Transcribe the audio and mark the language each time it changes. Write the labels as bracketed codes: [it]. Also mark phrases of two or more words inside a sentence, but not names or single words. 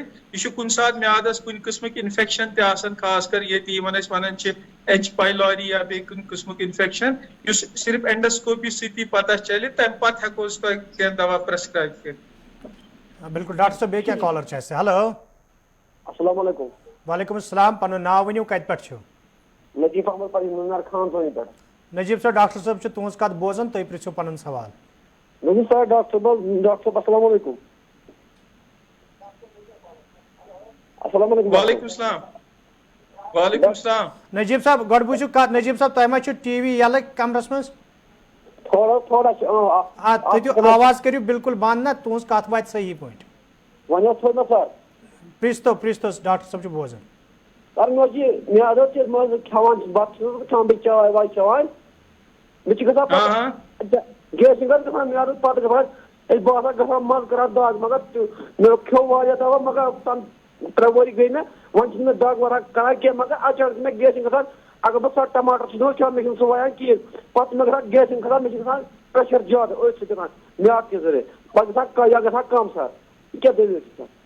[ks] یہِ چھُ کُنہِ ساتہٕ میادس کُنہِ قٕسمٕکۍ انفیکشن تہِ آسان، خاص کر ییٚتہِ یِمن أسۍ وَنان چھِ ایچ پایلوری یا بیٚیہِ کُنہِ قٕسمُک انفیکشن، یُس صرف اینڈوسکوپی سۭتی پتہ چلہِ، تمہِ پتہٕ ہٮ۪کو أسۍ تۄہہِ کینٛہہ دوا پرسکرایب کٔرِتھ۔ بالکل ڈاکٹر صٲب، بیٚیہِ کیٛاہ کالر چھِ اَسہِ؟ ہیلو [ar] السلام علیکم۔ وعلیکم السلام، [ks] پنُن ناو ؤنِو، کتہِ پٮ۪ٹھ چھِو؟ نجیب احمد پری نُنر خان سونی پٮ۪ٹھ۔ نجیب صٲب، ڈاکٹر صٲب چھِ تُہنٛز کتھ بوزان، تُہۍ پرژھِو پنُن سوال۔ نجیب صاحب، ڈاکٹر صاحب [ar] السلام علیکم۔ السلام علیکم۔ وعلیکم السلام۔ وعلیکم السلام. [ks] نجیب صاحب گۄڈٕ بوٗزِو کتھ نجیب صاحب تۄہہِ ما چھُ ٹی وی یلہٕ کمرس منٛز تھوڑا تھٲیِو آواز کٔرِو بالکل بنٛد نا تُہنٛز کتھ واتہِ صحیح پٲٹھۍ وۄنۍ حظ تھوٚو مےٚ سر پرٛژھتو ڈاکٹر صٲب چھُ بوزان. سر مےٚ اوس یہِ میادٕ حظ چھِ منٛزٕ کھٮ۪وان بتہٕ چھُس کھٮ۪وان بیٚیہِ چاے واے چٮ۪وان مےٚ چھِ گژھان پتہٕ گیسِنٛگ حظ گژھان میادس پتہٕ گژھان أسۍ باسان گژھان منٛزٕ کران دگ مگر مےٚ کھیوٚو واریاہ دوا مگر 3 ؤری گٔے مےٚ وۄنۍ چھُنہٕ مےٚ دگ ورگ کران کینٛہہ مگر اچانک چھِ مےٚ گیسِنٛگ گژھان اگر بہٕ سۄ ٹماٹر چھُس دِوان کھٮ۪وان مےٚ چھُنہٕ سُہ وایان کِہیٖنۍ پتہٕ چھُ مےٚ گژھان گیسِنٛگ کھسان مےٚ چھُ گژھان پریشر زیادٕ أتھۍ سۭتۍ گژھان میادٕ کہِ ذٔریعہٕ پتہٕ گژھان یا گژھان کم سر یہِ کیٛاہ دٔلیٖل چھِ سر